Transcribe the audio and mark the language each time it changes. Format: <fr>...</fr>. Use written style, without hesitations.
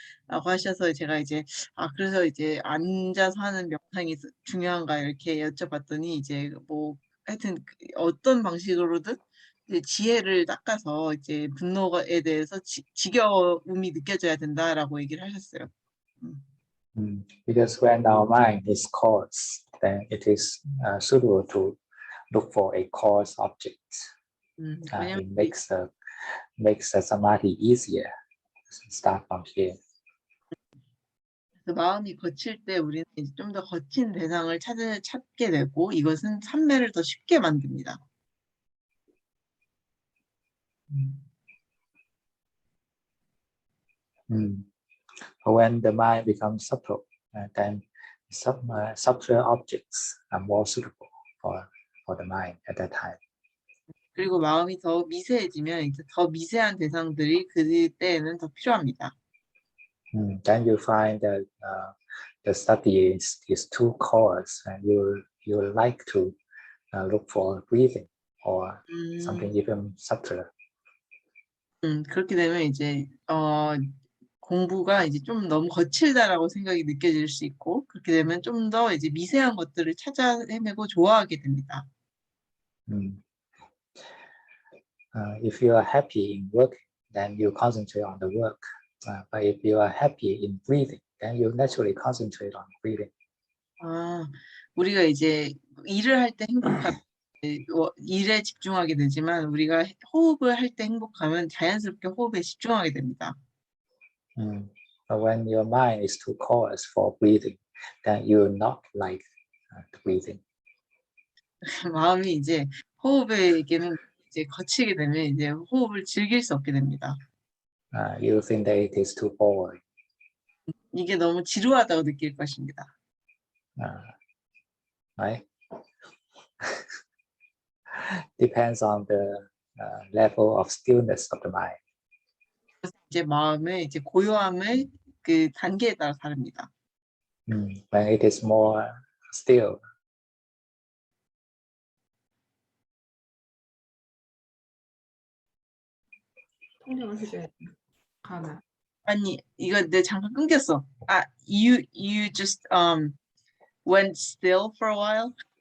<ko>라고 하셔서 제가 이제 그래서 이제 앉아서 하는 명상이 중요한가 이렇게 여쭤봤더니 이제 뭐 하여튼 어떤 방식으로든 이제 지혜를 닦아서 이제 분노에 대해서 지겨움이 느껴져야 된다라고 얘기를 하셨어요.</ko> <en>Because when our mind is coarse, then it is suitable to look for a coarse object. It makes the samadhi easier. Start from here.</en> <ko>마음이 거칠 때 우리는 좀 더 거친 대상을 찾게 되고 이것은 삼매를 더 쉽게 만듭니다.</ko> <en>When the mind becomes subtle, then subtler objects are more suitable for the mind at that time.</en> <ko>그리고 마음이 더 미세해지면 이제 더 미세한 대상들이 그때에는 더 필요합니다.</ko> <en>Then you find that the study is too coarse, and you like to look for breathing or something even subtler.</en> <ko>그렇게 되면 이제 공부가 이제 좀 너무 거칠다라고 생각이 느껴질 수 있고 그렇게 되면 좀 더 이제 미세한 것들을 찾아 헤매고 좋아하게 됩니다. Mm.</ko> <en>If you are happy in work, then you concentrate on the work. But if you are happy in breathing, then you naturally concentrate on breathing.</en> <ko>아, 우리가 이제 일을 할 때 행복하면 일에 집중하게 되지만 우리가 호흡을 할 때 행복하면 자연스럽게 호흡에 집중하게 됩니다.</ko> <en>But when your mind is too coarse for breathing, then you will not like the breathing.</en> <ko>마음이 이제 호흡에게는 이제 거치게 되면 이제 호흡을 즐길 수 없게 됩니다.</ko> <en>You think that it is too boring.</en> <ko>이게 너무 지루하다고 느낄 것입니다.</ko> <en>Right? Depends on the level of stillness of the mind.</en> <ko>이제 마음의 이제 고요함의 그 단계에 따라 다릅니다.</ko> <en>When it is more still,</en> <ko>통역을 해줘야 돼. 가나. 아니 이거 내 잠깐 끊겼어.</ko> <en>아, you just went still for a while.</en>